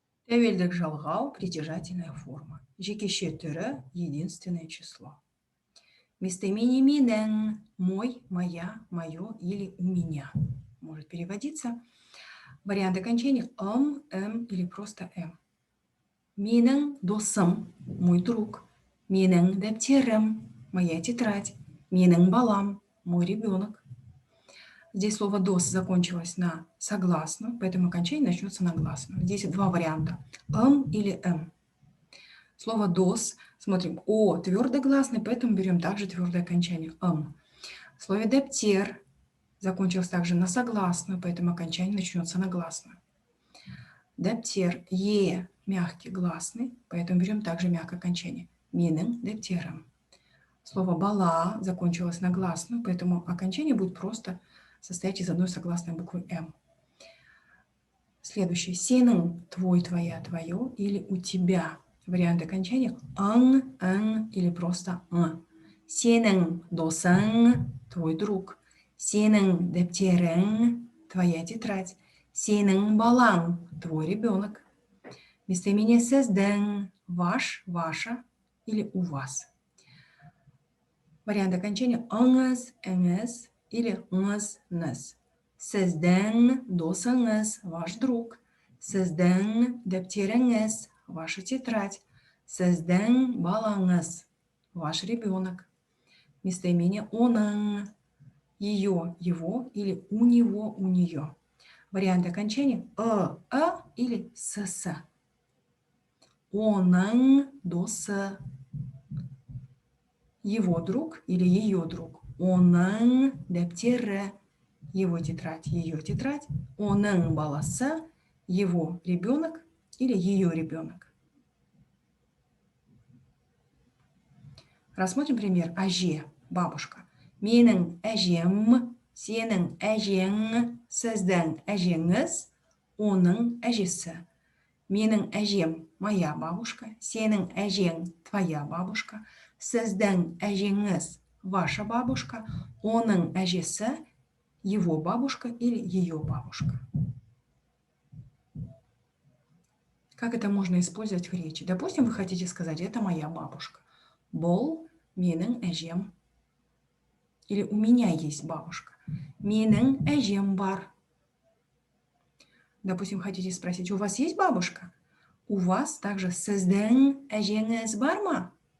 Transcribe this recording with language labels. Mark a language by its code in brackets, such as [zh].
[kk] Тәуелдік жалғау [ru] притяжательная форма. [kk] Жекеше түрі [ru] единственное число. Местоимение менің, мой, моя, мое или у меня может переводиться. Вариант окончания или просто [kk] Менің досым, [ru] мой друг. [kk] Менің дәптерім, [ru] моя тетрадь. [kk] Менің балам, [ru] мой ребенок. Здесь слово «дос» закончилось на согласную, поэтому окончание начнется на гласную. Здесь два варианта – или «м». Слово «дос», смотрим, «о» твердогласный, поэтому берем также твердое окончание «м». В слове «дептер» закончилось также на согласную, поэтому окончание начнется на гласную. Дептер «е» мягкий гласный, поэтому берем также мягкое окончание [kk] «менің дептерім». [ru] Слово «бала» закончилось на гласную, поэтому окончание будет просто состоять из одной согласной буквы «м». Следующее. Сенің, твой, твоя, твое или у тебя. Вариант окончания или просто «ң». [kk] Сенің досың, [ru] твой друг. [kk] Сенің дәптерің, [ru] твоя тетрадь. [kk] Сенің балаң, [ru] твой ребенок. Местоимение сіздің, ваш, ваша или у вас. Вариант окончания ыңыз, іңіз или ңыз. [kk] Сіздің досыңыз, [ru] ваш друг. [kk] Сіздің дәптеріңіз, [ru] ваша тетрадь. [kk] Сіздің балаңыз, [ru] ваш ребенок. Местоимение оның, ее, его или у него, у нее. Вариант окончания или с. [kk] Оның досы. [ru] Его друг или ее друг. [kk] Оның дәптері, [ru] его тетрадь, ее тетрадь. [kk] Оның баласы, [ru] его ребенок или ее ребенок. Рассмотрим пример. Әже, бабушка. [kk] Менің әжем, сенің әжең, сіздің әжеңіз, оның әжесі. Менің әжем, [ru] моя бабушка. [kk] Сенің әжең, [ru] твоя бабушка. [kk] Сіздің әжеңіз, [ru] ваша бабушка. [kk] Оның әжесі, [ru] его бабушка или ее бабушка. Как это можно использовать в речи? Допустим, вы хотите сказать, это моя бабушка. [kk] Бұл менің әжем. [ru] Или у меня есть бабушка. [kk] Менің әжем бар. [ru] Допустим, хотите спросить, у вас есть бабушка? У вас также [kk] сіздің әжеңіз бар ма?